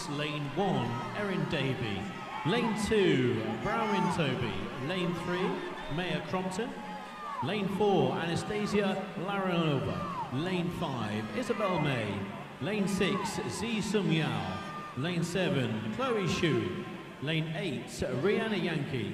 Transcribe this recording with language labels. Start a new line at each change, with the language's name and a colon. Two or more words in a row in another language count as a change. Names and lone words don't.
English: Lane 1, Erin Davey. Lane 2, Browin Toby. Lane 3, Maya Crompton. Lane 4, Anastasia Laranova. Lane 5, Isabel May. Lane 6, Zi Sum Yao. Lane 7, Chloe Xu. Lane 8, Rihanna Yankee.